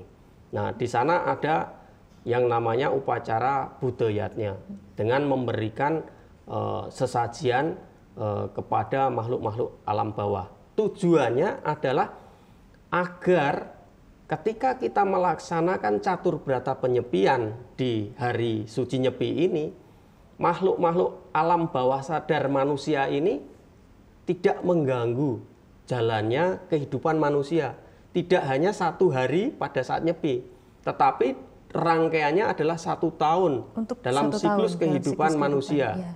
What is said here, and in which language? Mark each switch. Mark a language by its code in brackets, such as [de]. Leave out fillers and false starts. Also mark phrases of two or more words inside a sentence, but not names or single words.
[id] Nah, di sana ada yang namanya upacara budayatnya dengan memberikan sesajian kepada makhluk-makhluk alam bawah. Tujuannya adalah agar ketika kita melaksanakan catur brata penyepian di hari suci Nyepi ini, makhluk-makhluk alam bawah sadar manusia ini tidak mengganggu jalannya kehidupan manusia. Tidak hanya 1 hari pada saat Nyepi, tetapi rangkaiannya adalah 1 tahun dalam siklus kehidupan manusia.